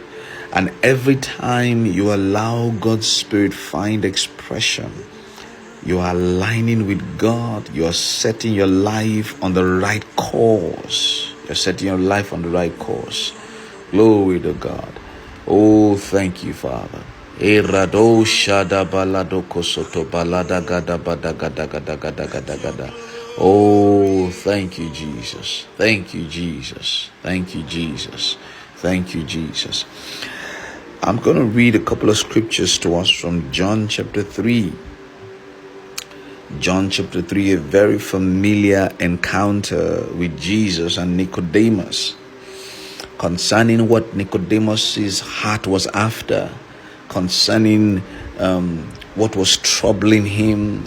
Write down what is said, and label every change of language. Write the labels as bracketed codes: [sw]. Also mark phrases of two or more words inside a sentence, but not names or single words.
[en] And every time you allow God's Spirit find expression, you are aligning with God. You are setting your life on the right course. You're setting your life on the right course. Glory to God. Oh, thank you, Father. Erado shada balado kosoto balada gada bada gada gada gada gada gada. Oh, thank you, Jesus. Thank you, Jesus. Thank you, Jesus. Thank you, Jesus. I'm going to read a couple of scriptures to us from John chapter 3. John chapter 3, a very familiar encounter with Jesus and Nicodemus concerning what Nicodemus's heart was after, concerning what was troubling him.